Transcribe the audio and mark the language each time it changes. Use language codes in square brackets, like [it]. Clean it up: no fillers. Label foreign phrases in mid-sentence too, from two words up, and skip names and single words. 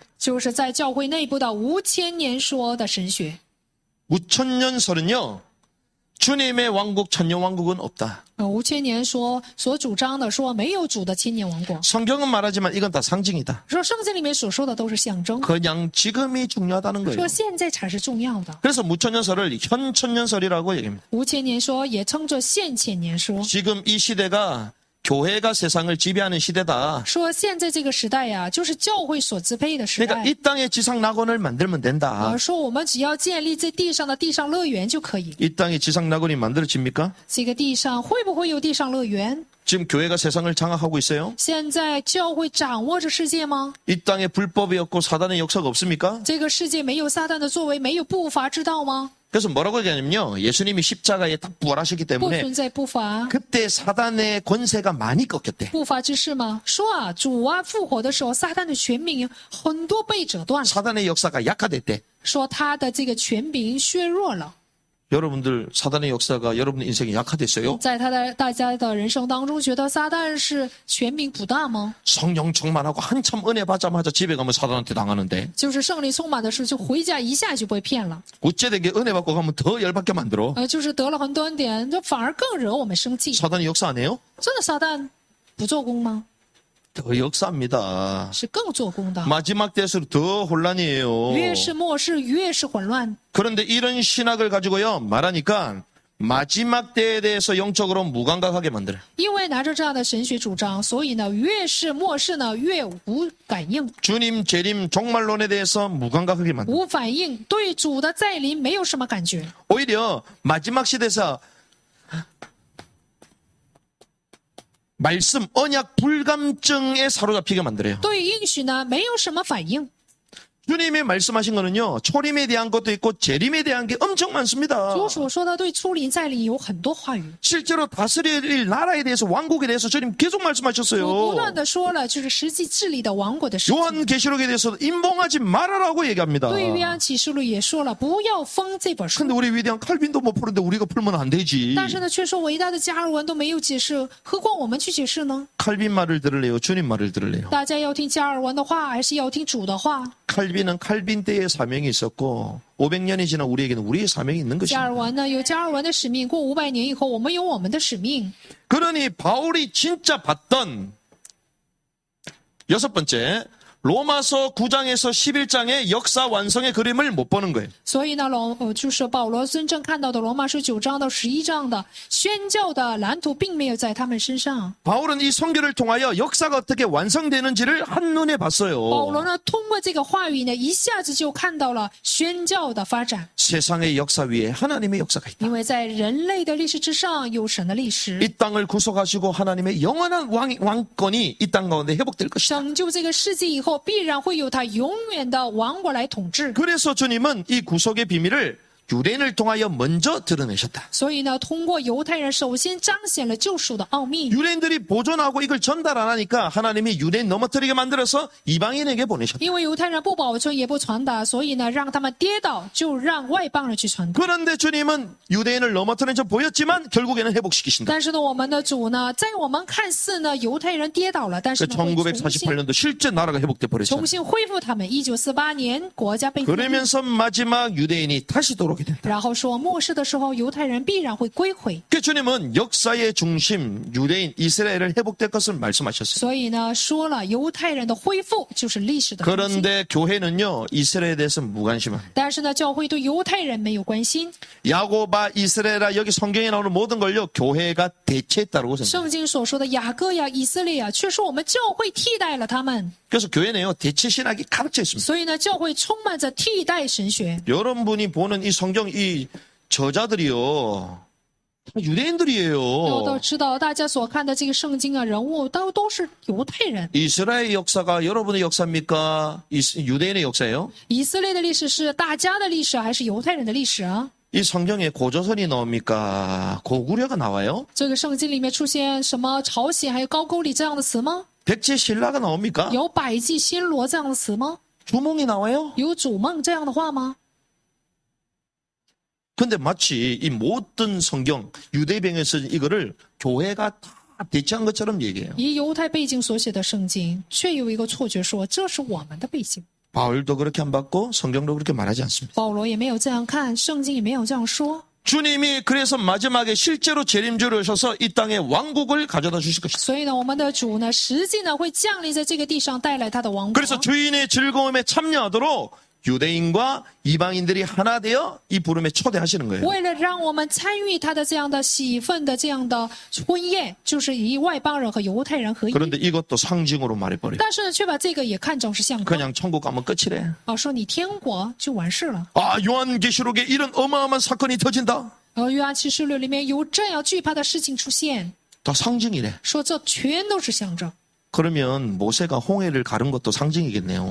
[zh] 就是在教会内部的无千年说的神学。 [ko] 무천년설은요 주님의 왕국 천년왕국은 없다. [zh] 无千年说所主张的说没有主的千年王国， [ko] 성경은 말하지만 이건 다 상징이다. [zh] 说圣经里面所说的都是象征， [ko] 그냥 지금이 중요하다는 거예요. [zh] 说现在才是重要的。 [ko] 그래서 무천년설을 현천년설이라고 얘기합니다. [zh] 无千年说也称作现千年说， [ko] 지금 이 시대가 교회가 세상을 지배하는 시대다. [zh] 说现在这个时代呀，就是教会所支配的时 [ko] 그러니까 [zh] 代。 [ko] 이 땅에 지상 낙원을 만들면 된다. [zh] 说我们只要建立在地上的地上乐园就可以。 [ko] 이 땅에 지상 낙원이 만들어집니까? [zh] 这个地上会不会有地上乐园？ [ko] 지금 교회가 세상을 장악하고 있어요? [zh] 现在教会掌握着世界吗？ [ko] 이 땅에 불법이 없고 사단의 역사가 없습니까? [zh] 这个世界没有撒旦的作为，没有不法之道吗？ [ko] 그래서 뭐라고 얘기하냐면요. 예수님이 십자가에 딱 부활하셨기 [zh] 不 [ko] 때문에 [zh] 存在不法。 [ko] 그때 사단의 권세가 많이 꺾였대. [zh] 不法之事吗？说啊，主啊复活的时候，撒旦的权柄很多被折断了， [ko] 사단의 역사가 약화됐대. [zh] 说他的这个权柄削弱了。 [ko] 여러분들 사단의 역사가 여러분 인생에 약화됐어요? [zh] 在大家的人生当中，觉得撒旦是权柄不大吗？ [ko] 성령 충만하고 한참 은혜 받자마자 집에 가면 사단한테 당하는데 [zh] 就是圣灵充满的时候，就回家一下就被骗了。 [ko] 어째되게 은혜 받고 가면 더 열받게 만들어. [zh] 就是得了很多恩典，这反而更惹我们生气。 [ko] 사단이 역사 안 해요? [zh] 真的撒旦不做工吗？ [ko] 더 역사합니다. [zh] 是更做工的。 [ko] 마지막 때일수록 더 혼란이에요. [zh] 越是末世，越是混乱。 [ko] 그런데 이런 신학을 가지고요 말하니까 마지막 때에 대해서 영적으로 무감각하게 만들어요. [zh] 因为拿着这样的神学主张，所以呢，越是末世呢，越无感应， [ko] 주님 재림 종말론에 대해서 무감각하게 만들어요. [zh] 无反应，对主的再临没有什么感觉。 [ko] 오히려 마지막 시대에서 말씀 언약 불감증에 사로잡히게 만들어요. [zh] 对应许呢，没有什么反应。 [ko] 주님이 말씀하신 거는요 초림에 대한 것도 있고 재림에 대한 게 엄청 많습니다. [zh] 主所说的对出临再临有很多话语， [ko] 실제로 다스릴 나라에 대해서 왕국에 대해서 주님 계속 [zh] 主不 [ko] 말씀하셨어요. [zh] 断的说了，就是实际治理的王国的事情。 [ko] 요한계시록에 대해서 임봉하지 말아라고 얘기합니다. [zh] 对约翰启示录也说了，不要封这本书。 [ko] 근데 우리 위대한 칼빈도 못 푸는데 우리가 풀면 안 되지. [zh] 但是呢，却说伟大的加尔文都没有解释，何况我们去解释呢？ [ko] 칼빈 말을 들을래요? 주님 말을 들을래요? [zh] 大家要听加尔文的话，还是要听主的话？ [ko] 칼빈은 칼빈 때의 사명이 있었고 500년이 지난 우리에게는 우리의 사명이 있는 [zh] 加尔 [ko] 것입니다. [zh] 文呢有加尔文的使命，过500年以后，我们有我们的使命。 [ko] 그러니 바울이 진짜 봤던 여섯 번째 로마서 9장에서 11장의 역사 완성의 그림을 못 보는 거예요. [zh] 所以呢，就是保罗真正看到的罗马书9章到11章的宣教的蓝图，并没有在他们身上。 [ko] 바울은 이 선교를 통하여 역사가 어떻게 완성되는지를 한눈에 [zh] 保 [ko] 봤어요. [zh] 罗呢，通过这个话语呢，一下子就看到了宣教的发展， [ko] 세상의 역사 위에 하나님의 역사가 있다. [zh] 因为在人类的历史之上有神的历史， [ko] 이 땅을 구속하시고 하나님의 영원한 왕권이 이 땅 가운데 회복될 것이다. [zh] 拯救这个世界以后，必然会有他永远的王国来统治。 [ko] 그래서 주님은 이 구속의 비밀을 유대인을 통하여 먼저 드러내셨다. [zh] 所以呢，通过犹太人首先彰显了救赎的奥秘。 [ko] 유대인들이 보존하고 이걸 전달 안 하니까 하나님이 유대인 넘어뜨리게 만들어서 이방인에게 보내셨다. [zh] 因为犹太人不保存也不传达，所以呢，让他们跌倒，就让外邦人去传达。 [ko] 그런데 주님은 유대인을 넘어뜨린 척 보였지만 결국에는 회복시키신다. [zh] 但是呢，我们的主呢，在我们看似呢，犹太人跌倒了，但是 [ko] 그 [zh] 呢，会重新 [ko] 1948년도 실제 나라가 회복돼 버렸잖아요. [zh] 重新恢复他们。1948年，国家被复辟， [ko] 그러면서 마지막 유대인이 다시 돌아가. 돌아오게 된다. [zh] 然后说末世的时候犹太人必然会归回。 [ko] 그 주님은 역사의 중심 유대인 이스라엘을 회복될 것을 말씀하셨어요. [zh] 所以呢，说了犹太人的恢复就是历史的中心。 [ko] 그런데 교회는요 이스라엘에 대해서 무관심합니다. [zh] 但是呢，教会对犹太人没有关心。 [ko] 야고바 이스라엘아 여기 성경에 나오는 모든 걸요 교회가 대체했다고 생각해요. [zh] 圣经所说的雅各呀、以色列呀，却说我们教会替代了他们。 [ko] 그래서 교회는요 대체 신학이 가득 차 있습니다. [zh] 所以呢，教会充满着替代神学。 [ko] 여러분이 보는 이 성경 이 저자들이요 다 [zh] 都 [ko] 유대인들이에요. [zh] 知道，大家所看的这个圣经啊，人物都是犹太人。 [ko] 이스라엘 역사가 여러분의 역사입니까? 유대인의 역사예요? [zh] 以色列的历史是大家的历史，还是犹太人的历史啊？ [ko] 이 성경에 고조선이 나옵니까? 고구려가 나와요? [zh] 这个圣经里面出现什么朝鲜还有高句丽这样的词吗？ [ko] 백제신라가 나옵니까? [zh] 有百济新罗这样的词吗？ [ko] 주몽이 나와요? [zh] 有主梦这样的话吗？ [ko] 근데 마치 이 모든 성경 유대병에 쓴 이거를 교회가 다 대체한 것처럼 얘기해요. [zh] 以犹太背景所写的圣经，却有一个错觉说这是我们的背景。 [ko] 바울도 그렇게 안 받고 성경도 그렇게 말하지 않습니다. [zh] 保罗也没有这样看，圣经也没有这样说。 [ko] 주님이 그래서 마지막에 실제로 재림주를 오셔서 이 땅에 왕국을 가져다 주실 것이다. [zh] 所以呢，我们的主呢，实际呢会降临在这个地上，带来他的王国。 [ko] 그래서 주인의 즐거움에 참여하도록 유대인과 이방인들이 하나 되어 이 부름에 초대하시는 거예요. [zh] 为了让我们参与他的这样的喜愤的这样的婚宴，就是以外邦人和犹太人合一。 [ko] 그런데 이것도 상징으로 말해버려요. [zh] 但是呢，却把这个也看成是象征 [ko] 그냥 천국 가면 끝이래. [zh] 啊，说你天国就完事了。 [ko] 아, 요한계시록에 이런 어마어마한 사건이 터진다. [zh] 约翰启示录里面有这样惧怕的事情出现， [ko] 다 상징이래. [zh] 说这全都是象征。 [ko] 그러면 모세가 홍해를 가른 것도 상징이겠네요.